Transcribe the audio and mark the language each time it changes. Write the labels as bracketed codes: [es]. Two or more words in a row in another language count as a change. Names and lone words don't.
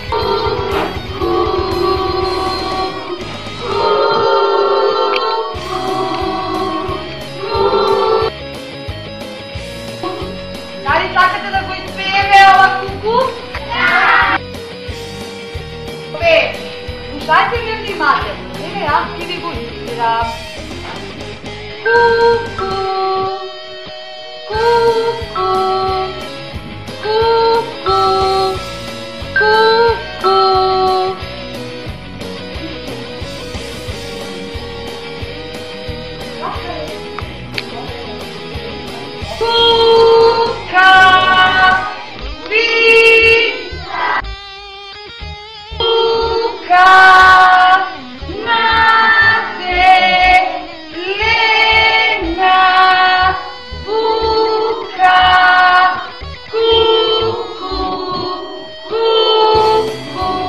[mk] Дали сакате да го испееме ова куку? Да! Добре, слушајте ме внимателно. Еве, аз ќе ви го испирам. Ку-ку, ку-ку, ку-ку, ку-ку. Кука, вица, кука, наде, лена, бука, ку-ку, ку-ку.